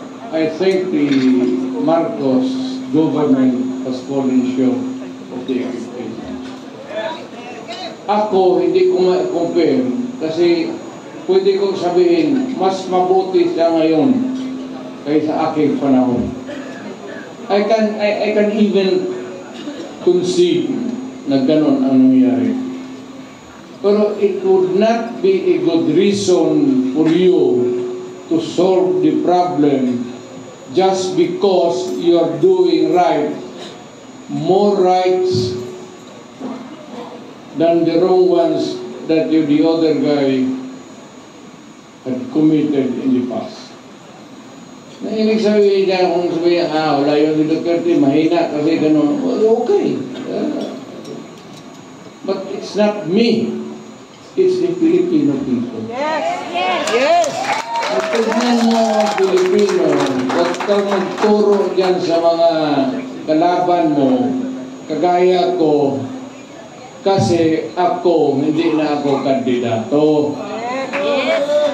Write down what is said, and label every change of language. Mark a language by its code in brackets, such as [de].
[en] I think the Marcos government has fallen short of the expectations. [tl] Ako, hindi ko ma-compare kasi pwede kong sabihin, mas mabuti siya ngayon kaysa aking panahon. [en] I can even concede [tl] na ganun ang nangyari. [en] Pero it would not be a good reason for you to solve the problem just because you are doing right, more rights than the wrong ones that the other guy had committed in the past. [tl] Na ibig sabihin niya, kung sabihin, wala yun ni Duterte, mahina kasi gano'n, well, okay. [en] But it's not me. It's the Filipino people. Yes! Yes! Yes! [tl] At tignan mo ang Pilipino, huwag kang magturo dyan sa mga kalaban mo, kagaya ko, kasi ako, hindi na ako kandidato. Yes!